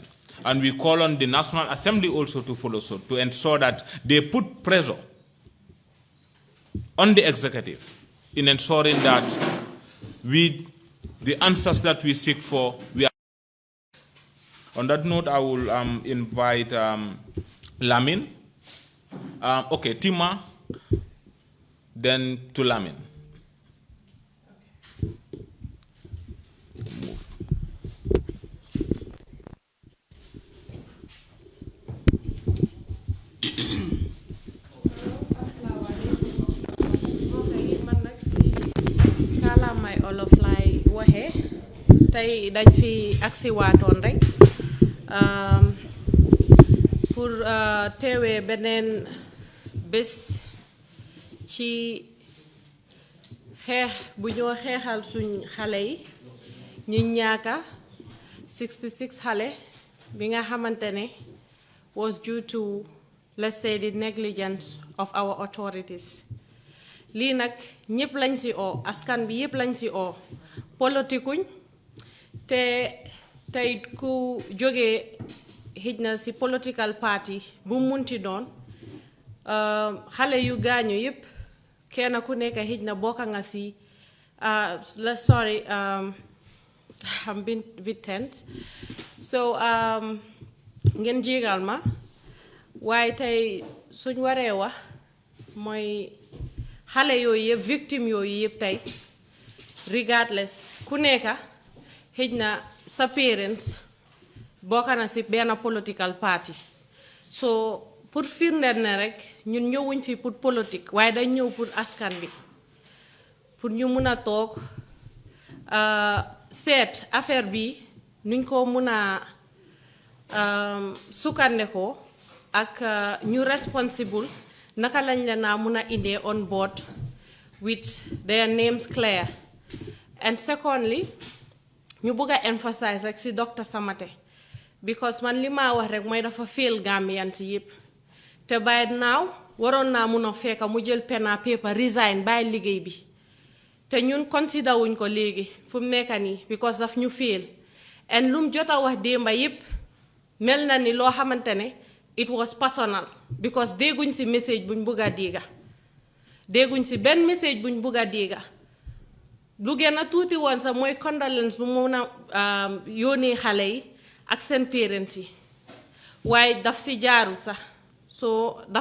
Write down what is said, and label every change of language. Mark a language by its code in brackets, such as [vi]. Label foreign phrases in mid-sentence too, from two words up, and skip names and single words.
[en] And we call on the National Assembly also to follow suit, to ensure that they put pressure on the executive in ensuring that the answers that we seek for, we are. On that note, I will invite Lamin. Okay, Tima, then to Lamin. Move. [wo] Kalamay olof lay waxe tay dañ fi aksi waatoon rek pour teewee beneen bés ci xeex bu ñoo xeexal suñ xale yi ñu ñaaka 66 xale bi nga xamante ne [en] was due to, let's say, the negligence of our authorities. [wo] Lii nag ñëpp lañ ci oo askan bi yëpp lañ ci oo politikuñ te tey ku jógee xëj na ci [en] political party [wo] bu munti doon xale yu gaañu yëpp kenn ku nekk xëj na bokka nga ci [en] sorry I'm being a bit tense [wo] so ngeen jégal ma waaye tey suñ waree wax mooy xale yooyu yëpp victime yooyu yëpp tey regardless ku nekk xëj na sa parents bokk na ci benn political party so pour firndeel ne rek ñun ñëwuñ fi [fr] pour politique [wo] waaye dañ ñëw pour askan bi pour ñu mun a toog seet affaire bi nuñ ko mun a sukkandekoo ak ñu responsible naka lañ la naa mun a indee [en] on board with their names clear. And secondly, [wo] ñu bëgg a emphasize rek si Dr. Samate because man li ma wax rek mooy dafa fail Gambian si yëpp te [en] by now [wo] waroon naa mun a fekk mu jël [en] pen and paper resign [wo] bàyyi liggéey bi te ñun consider wuñ ko léegi fu mu nekk nii because daf ñu fail and lum jot a wax démba yëpp mel na ni loo xamante ne [en] it was personal [wo] because dégguñ si message buñ bëgg a dégga dégguñ si benn message buñ bëgg a dégga lu gën a tuuti woon sax mooy condolence bu mun a yónnee xale yi ak seen parents yi waaye daf si jaarul sax so